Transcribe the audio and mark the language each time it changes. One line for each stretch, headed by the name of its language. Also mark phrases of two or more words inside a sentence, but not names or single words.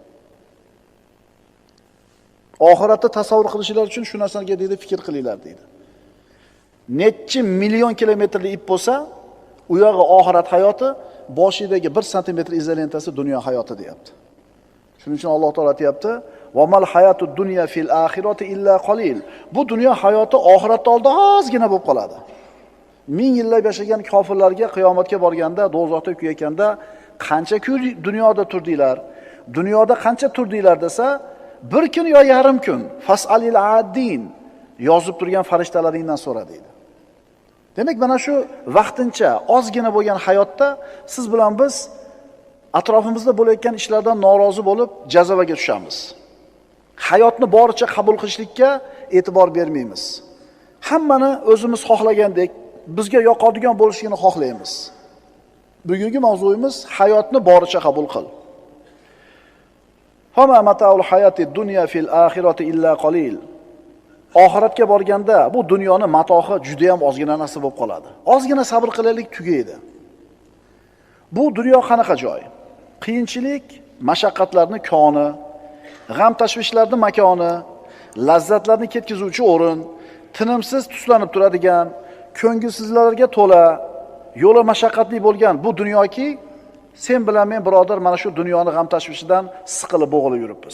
Uzbek: Oxiratda tasavvur qilishinglar uchun shu narsaga deydi fikr qilinglar deydi. Necha million kilometrli ip bo'lsa, u yog'i oxirat hayoti, boshidagi 1 santimetr izolentasi dunyo hayoti deyapti. Shuning uchun Alloh taolo aytayapti:
Arabic: "وما الحياة الدنيا في الآخرة إلا قليل."
Uzbek: Bu dunyo hayoti oxiratda oldi ozgina bo'lib qoladi. 1000 yillab yashagan kofirlarga qiyomatga borganda, do'zaxda kuyayotganda qancha dunyoda turdinglar? Dunyoda qancha turdinglar desa, bir kun yo yarim kun
Arabic: فاسأل العادين
Uzbek: yozib turgan farishtalardan so'ra deydi. Demak, mana shu vaqtincha ozgina bo'lgan hayotda siz bilan biz atrofimizda bo'layotgan ishlardan norozi bo'lib jazavaga tushamiz. Hayotni boricha qabul qilishlikka e'tibor bermaymiz. Hammani o'zimiz xohlagandek, bizga yoqadigan bo'lishini xohlaymiz. Bugungi mavzuyimiz hayotni boricha qabul qil.
Arabic: فما متاع الحياة الدنيا في الآخرة إلا قليل.
Uzbek: Oxiratga borganda bu dunyoning matohi juda ham ozgina narsa bo'lib qoladi. Ozgina sabr qilaylik, tugaydi. Bu dunyo qanaqa joy? Qiyinchilik, mashaqqatlarning koni, g'am tashvishlarning makoni, lazzatlarni ketkizuvchi o'rin, tinimsiz tuslanib turadigan, ko'ngilsizlarga to'la, yo'li mashaqqatli bo'lgan bu dunyoki, sen bilan men birodar mana shu dunyoning g'am tashvishidan siqilib bo'g'ilib yuribmiz.